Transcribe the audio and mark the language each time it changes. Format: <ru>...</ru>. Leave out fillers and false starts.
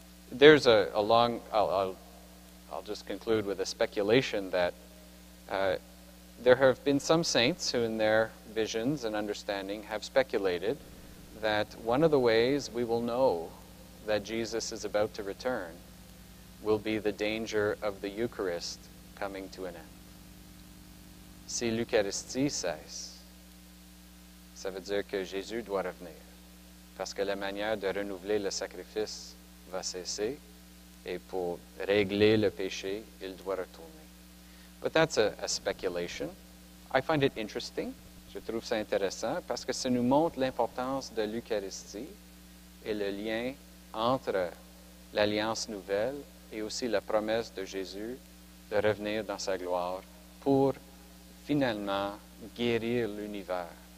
<en>There's a long, I'll just conclude with a speculation that there have been some saints who in their visions and understanding have speculated that one of the ways we will know that Jesus is about to return will be the danger of the Eucharist coming to an end.</en> <fr>Si l'Eucharistie cesse, ça veut dire que Jésus doit revenir, parce que la manière de renouveler le sacrifice va cesser, et pour régler le péché, il doit retourner.</fr> <en>But that's a speculation. I find it interesting.</en> <fr>Je trouve ça intéressant parce que ça nous montre l'importance de l'Eucharistie et le lien entre l'Alliance nouvelle et aussi la promesse de Jésus de revenir dans sa gloire pour finalement guérir l'univers.</fr>